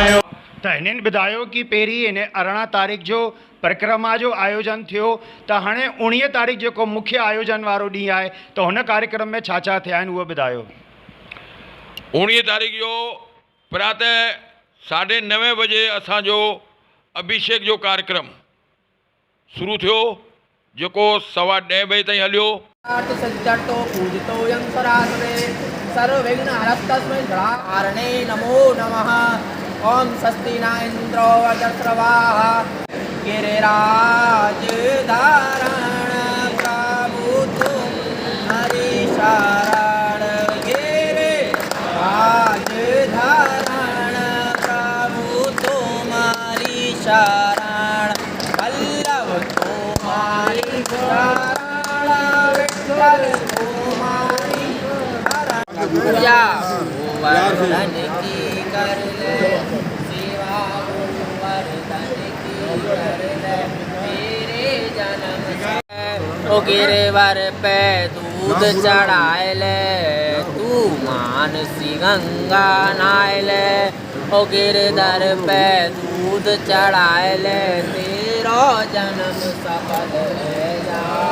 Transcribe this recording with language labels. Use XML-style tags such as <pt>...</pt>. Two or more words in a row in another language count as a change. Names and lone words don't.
<sd>त हिन हिन ॿुधायो कि पहिरीं हिन 18 तारीख़ जो परिक्रमा जो आयोजन थियो, त हाणे 19 तारीख़ जेको मुख्य आयोजन वारो ॾींहुं आहे, त हुन कार्यक्रम में छा छा थिया आहिनि उहो ॿुधायो। 19 तारीख़ जो प्रातः 9:30 बजे असांजो अभिषेक जो कार्यक्रम शुरू थियो, जेको 10:15 बजे ताईं हलियो।</sd> <sa>सज्जतो पूजितो यं सरासरे सर्वविघ्न हरस्तस्मै कारणे नमो नमः। ओम स्वस्ति न इंद्रो वज्रस्रवाः</sa> <hi>गिरिराज धारण प्रभुतुं हरिशरण गिरिराज धारण प्रभुतुं हरिशरण वल्लभ तुम्हारी शरण विठ्ठल तुम्हारी पूजा गोवर्धन की कर ले सेवा गोवर्धन की कर ले मेरे जन्म से ओ गिरवर पे दूध चढ़ाए ले तू मानसी गंगा नहाए ले ओ गिरधर पे दूध चढ़ाए ले तेरो जन्म सफल है जा</hi>